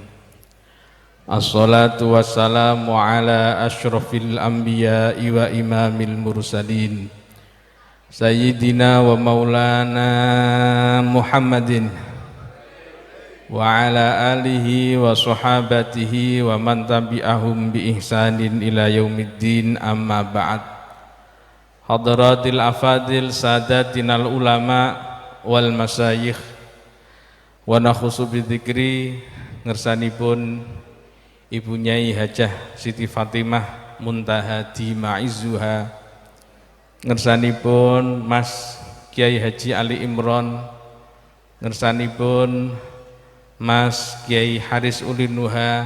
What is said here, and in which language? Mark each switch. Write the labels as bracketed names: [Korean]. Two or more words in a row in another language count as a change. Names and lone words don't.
[Arabic] الصلاة والسلام على أشرف الأنبياء و إمام المرسلين سيدنا و مولانا محمد و على آله و صحابته و من تبعهم بإحسان إلى يوم الدين، أما بعد. حضرات الأفاضل سادتنا العلماء والمشايخ و نخص بذكر ngersanipun Ibu Nyai Hajah Siti Fatimah Muntahadi [Javanese] Ma'izzuha, ngersanipun Mas Kiai Haji Ali Imron, ngersanipun Mas Kiai Haris Ulinuha,